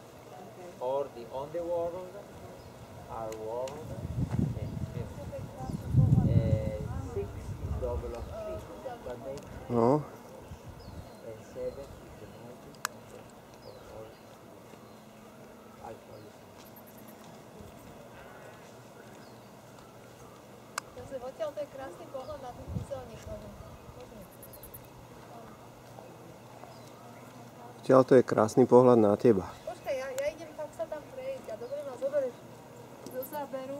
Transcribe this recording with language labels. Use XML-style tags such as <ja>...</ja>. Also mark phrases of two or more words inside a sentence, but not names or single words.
<en>Or the underworld, our world, and heaven. 6 is double of 3, but they, No, and 7 is the magic of all alcoholism.</en> <sk>Odtiaľ to je krásny pohľad na tých kúzelníkov. odtiaľ to je krásny pohľad na teba. Počkaj, ja idem tak sa tam prejsť a dobre ma zoberieš do záberu.</sk>